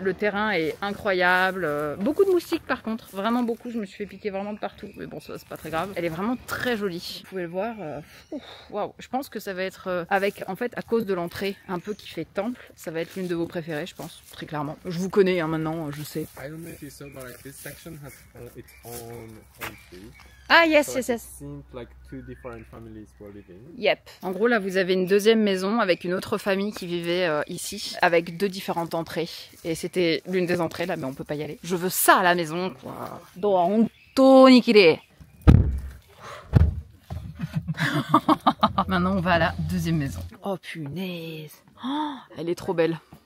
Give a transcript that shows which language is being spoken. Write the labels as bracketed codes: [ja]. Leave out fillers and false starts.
[fr] Le terrain est incroyable. Beaucoup de moustiques par contre. Vraiment beaucoup. Je me suis fait piquer vraiment de partout. Mais bon, ça c'est pas très grave. Elle est vraiment très jolie. Vous pouvez le voir. Waouh. Je pense que ça va être avec, en fait, à cause de l'entrée un peu qui fait temple, ça va être l'une de vos préférées, je pense. Très clairement. Je vous connais, hein, maintenant, je sais. [en] I don't know if you saw, but like this section has its own entry. Ah yes, So yes, yes. it seemed like two different families were living. Yep. [fr] En gros, là, vous avez une deuxième maison avec une autre famille qui vivait ici, avec deux différentes entrées. Et c'était l'une des entrées, là, mais on peut pas y aller. Je veux ça à la maison, quoi. [ja] Honto nikire. [fr] Maintenant, on va à la deuxième maison. Oh, punaise. Oh, elle est trop belle.